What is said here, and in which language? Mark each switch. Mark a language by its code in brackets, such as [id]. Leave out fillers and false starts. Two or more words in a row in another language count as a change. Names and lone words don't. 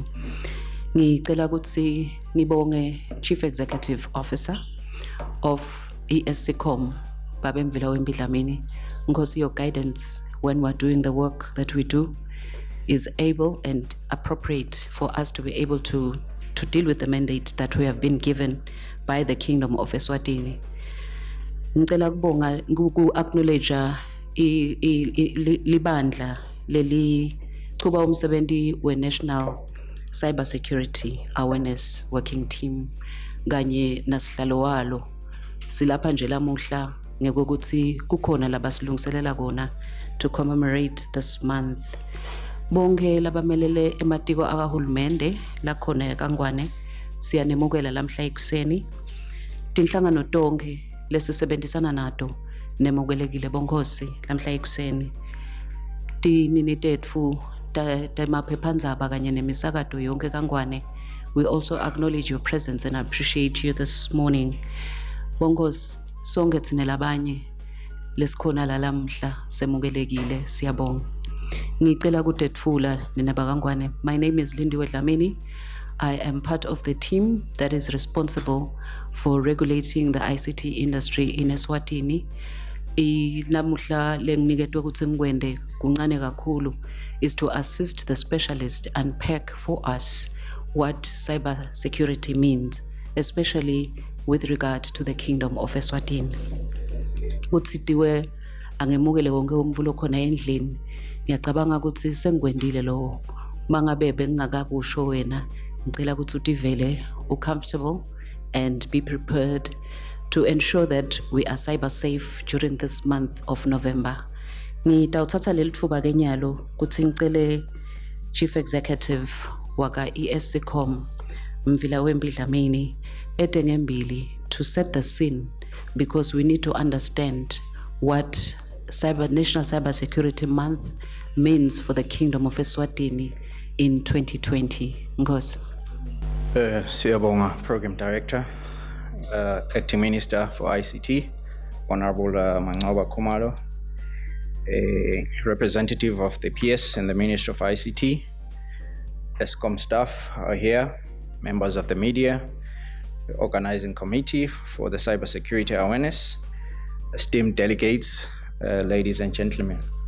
[ss] Ngicela ukuthi ngibonge [en] Chief Executive Officer of ESCOM [ss] Babe Mvila Wembidlamini, [en] because your guidance when we're doing the work that we do is able and appropriate for us to be able to deal with the mandate that we have been given by the Kingdom of Eswatini. [ss] Ngicela kubonga acknowledge libandla leli kuba umsebenzi we-National Cybersecurity Awareness Working Team kanye nasihlalo walo. Silapha nje lamuhla ngekuthi kukhona labasilungiselela kona [en] to commemorate this month. [ss] Bonke labamelele ematiko akahulumende lakhona eKangwane siyanemukela lamhla ekuseni. Tinhlangano tonke lesisebenzisana nato nemukelekile bonkosi lamhla ekuseni. Tinini tetfu temaphephandzaba kanye nemisakato yonke eKangwane. [en] We also acknowledge your presence and appreciate you this morning. [ss] Bonkosi sonke tsine labanye lesikhona lalamhla semukelekile siyabonga. Ngicela kutetfula nina bakangwane. [en] My name is Lindiwe Dlamini. I am part of the team that is responsible for regulating the ICT industry in Eswatini. [ss] Lamuhla lenginiketwe ukuthi ngikwende kuncane kakhulu [en] is to assist the specialist unpack for us what cybersecurity means, especially with regard to the Kingdom of Eswatini. [ss] Utsitiwe angemukele konke umvulo khona endlini. Ngiyacabanga ukuthi sengikwendile lo mangabe bengingakakusho wena. Ngicela ukuthi utivele ucomfortable [en] and be prepared to ensure that we are cyber safe during this month of November. [ss] Ngidawuthatha leli thuba kenyalo ukuthi ngicele Chief Executive waka ESCOM Mvila Wembidlamini etengembili [en] to set the scene, because we need to understand what National Cybersecurity Month means for the Kingdom of Eswatini in 2020. Ngosi. Siyabonga Program Director, Acting Minister for ICT, Honorable Mancoba Khumalo, representative of the PS and the Ministry of ICT, ESCOM staff are here, members of the media, the organizing committee for the cybersecurity awareness, esteemed delegates, ladies and gentlemen.